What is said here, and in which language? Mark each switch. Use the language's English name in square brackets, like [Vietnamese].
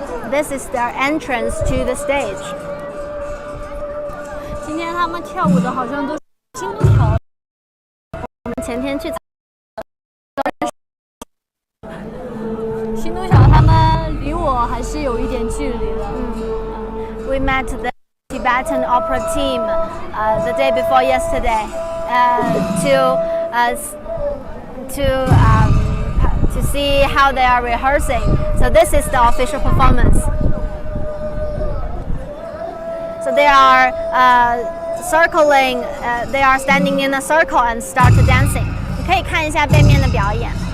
[English] This is their entrance to the stage. [Chinese] 今天他们跳舞的好像都是新东桥。我们前天去新东桥，他们离我还是有一点距离的。 [English] We met the Tibetan Opera team the day before yesterday to see how they are rehearsing. So this is the official performance. So they are circling. They are standing in a circle and start dancing. [Chinese] 你可以看一下背面的表演。